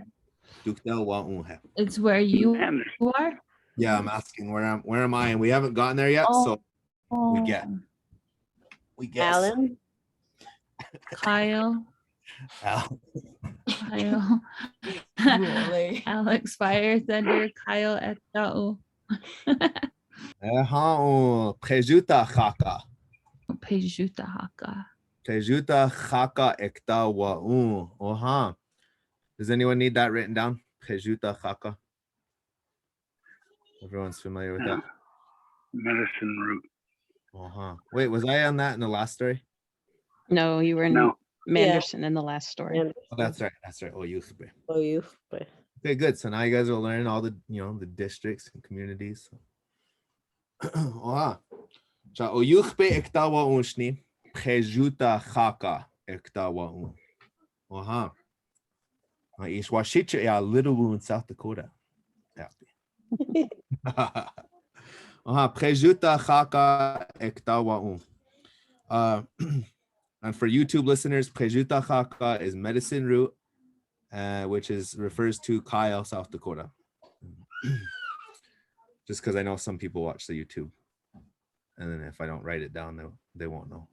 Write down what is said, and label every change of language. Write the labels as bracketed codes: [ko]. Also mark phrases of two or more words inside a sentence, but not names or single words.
[lkt] Tjokáhe waúŋ. [en] It's where you are? Yeah, I'm asking where am I? And we haven't gotten there yet, so we guess. Alan? Kyle. Al. Kyle. Really? [lkt] Alex, FireThunder, Kyle, ektá. Pĵežúta Jąáka. Pĵežúta Jąáka. Pĵežúta Jąáka ektá waúŋ. [en] Does anyone need that written down? [lkt] Pĵežúta Jąáka. [en] Everyone's familiar with that. Medicine root. Wait, was I on that in the last story? No, you were in No. Manderson in the last story. Oh, that's right. Oh, youth. Youth. Okay, good. So now you guys will learn all the, the districts and communities. [lkt] Cha oyuchpe ektá waúŋ. Pĵežúta Jąáka ektá waúŋ. Ish Washicha ya Little in South Dakota. Pĵežúta Jąáka ektá waúŋ. [en] And for YouTube listeners, [lkt] Pĵežúta Jąáka [en] is medicine root, which refers to Kyle, South Dakota. Just because I know some people watch the YouTube. And then if I don't write it down, they won't know.